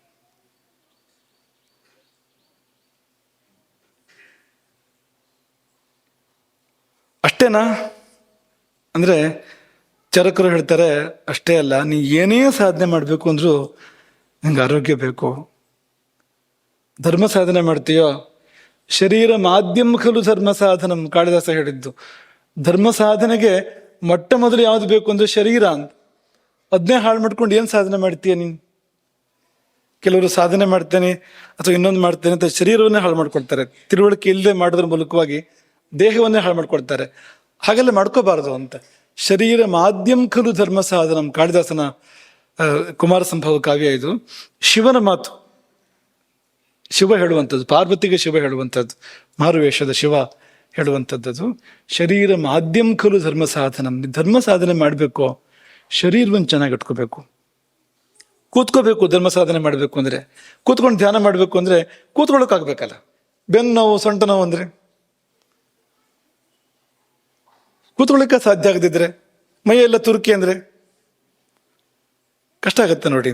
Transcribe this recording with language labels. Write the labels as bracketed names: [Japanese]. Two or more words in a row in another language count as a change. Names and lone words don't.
[Kannada] ಅಷ್ಟೇನಾ ಅಂದರೆ ಚರಕರು ಹೇಳ್ತಾರೆ, ಅಷ್ಟೇ ಅಲ್ಲ, ನೀ ಏನೇ ಸಾಧನೆ ಮಾಡಬೇಕು ಅಂದರೂ ನಿಂಗೆ ಆರೋಗ್ಯ ಬೇಕು. ಧರ್ಮ ಸಾಧನೆ ಮಾಡ್ತೀಯೋ, [Sanskrit] ಶರೀರ ಮಾಧ್ಯಮ ಖಲು ಧರ್ಮ ಸಾಧನಂ, [Kannada] ಕಾಳಿದಾಸ ಹೇಳಿದ್ದು. ಧರ್ಮ ಸಾಧನೆಗೆ ಮೊಟ್ಟ ಮೊದಲು ಯಾವುದು ಬೇಕು ಅಂದರೆ ಶರೀರ ಅಂತ. ಅದನ್ನೇ ಹಾಳು ಮಾಡ್ಕೊಂಡು ಏನು ಸಾಧನೆ ಮಾಡ್ತೀಯ ನೀನು? ಕೆಲವರು ಸಾಧನೆ ಮಾಡ್ತೇನೆ ಅಥವಾ ಇನ್ನೊಂದು ಮಾಡ್ತೇನೆ ಅಂತ ಶರೀರವನ್ನೇ ಹಾಳು ಮಾಡ್ಕೊಳ್ತಾರೆ. ತಿಳುವಳಿಕೆ ಇಲ್ಲದೆ ಮಾಡೋದ್ರ ಮೂಲಕವಾಗಿ ದೇಹವನ್ನೇ ಹಾಳು ಮಾಡ್ಕೊಳ್ತಾರೆ. ಹಾಗೆಲ್ಲ ಮಾಡ್ಕೋಬಾರದು ಅಂತ. [Sanskrit] ಶರೀರ ಮಾಧ್ಯಮ ಖಲು ಧರ್ಮ ಸಾಧನಂ, [Kannada] ಕಾಳಿದಾಸನ ಕುಮಾರ ಸಂಭವ ಕಾವ್ಯ ಇದು. ಶಿವನ ಮಾತು, ಶಿವ ಹೇಳುವಂಥದ್ದು, ಪಾರ್ವತಿಗೆ ಶಿವ ಹೇಳುವಂಥದ್ದು, ಮಾರುವೇಷದ ಶಿವ ಹೇಳುವಂಥದ್ದು. [Sanskrit] ಶರೀರ ಮಾಧ್ಯಮ ಖಲು ಧರ್ಮ ಸಾಧನಂ. [Kannada] ಧರ್ಮ ಸಾಧನೆ ಮಾಡಬೇಕು, ಶರೀರವನ್ನು ಚೆನ್ನಾಗಿ ಇಟ್ಕೋಬೇಕು. ಕೂತ್ಕೋಬೇಕು. ಧರ್ಮ ಸಾಧನೆ ಮಾಡಬೇಕು ಅಂದರೆ ಕೂತ್ಕೊಂಡು ಧ್ಯಾನ ಮಾಡಬೇಕು ಅಂದರೆ ಕೂತ್ಕೊಳ್ಳೋಕ್ಕಾಗಬೇಕಲ್ಲ. ಬೆನ್ನು ನೋವು, ಸೊಂಟ ನೋವು ಅಂದರೆ ಕೂತ್ಕೊಳ್ಳಿಕ್ಕೆ ಸಾಧ್ಯ ಆಗದಿದ್ರೆ, ಮೈಯೆಲ್ಲ ತುರುಕಿ ಅಂದರೆ ಕಷ್ಟ ಆಗುತ್ತೆ ನೋಡಿ.